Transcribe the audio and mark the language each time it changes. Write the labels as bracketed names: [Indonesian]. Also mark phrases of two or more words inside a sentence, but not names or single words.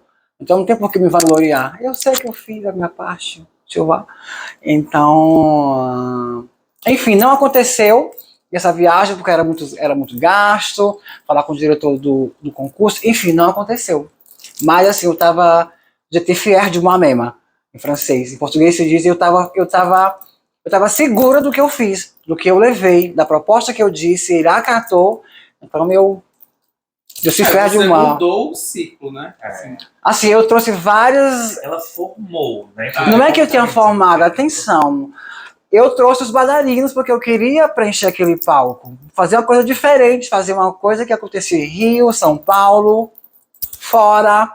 [Portuguese] Então não tem por que me vangloriar. Eu sei que eu fiz a minha parte. Então... Enfim, não aconteceu essa viagem, porque era muito gasto, falar com o diretor do concurso. Enfim, não aconteceu. Mas assim, eu estava... [French] J'étais fier de moi-même, [Portuguese] em francês. Em português se diz, eu estava segura do que eu fiz, do que eu levei, da proposta que eu disse, ele acatou. Então eu se [French] fier de moi. [Portuguese] Você mudou o ciclo, né? Assim, eu trouxe várias... Ela formou, né? Não é que eu tenha formado, atenção. Eu trouxe os bailarinos porque eu queria preencher aquele palco. Fazer uma coisa diferente, fazer uma coisa que acontecia em Rio, São Paulo, fora...